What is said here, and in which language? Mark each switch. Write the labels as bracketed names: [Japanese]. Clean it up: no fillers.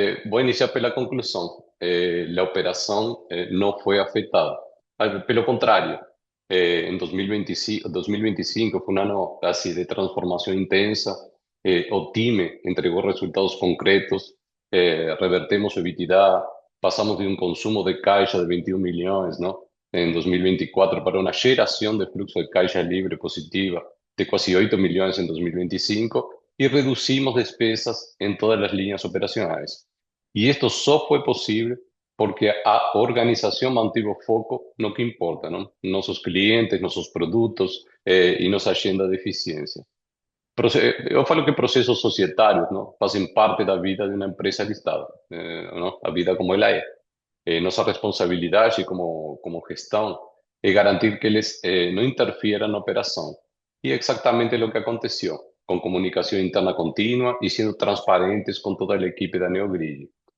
[Portuguese] Vou iniciar pela conclusão. A operação não foi afetada. Pelo contrário, em 2025 foi um ano assim, de transformação intensa. O time entregou resultados concretos, revertemos o EBITDA, passamos de um consumo de caixa de 21 milhões, não? [Spanish] En 2024 para una generación de flujo de caja libre positiva de casi 8 millones en 2025 y reducimos despesas en todas las líneas operacionales. Y esto solo fue posible porque a organización mantuvo foco [Portuguese] no que importa, [Spanish] ¿no? Nuestros clientes, nuestros productos y nuestra agenda de eficiencia. [Portuguese] Eu falo que processos societários, não, fazem parte da vida de uma empresa listada, não? A vida como ela é. Nossa responsabilidade como gestão é garantir que eles não interfieram na operação. E é exatamente o que aconteceu, com comunicação interna contínua e sendo transparentes com toda a equipe da Neogrid.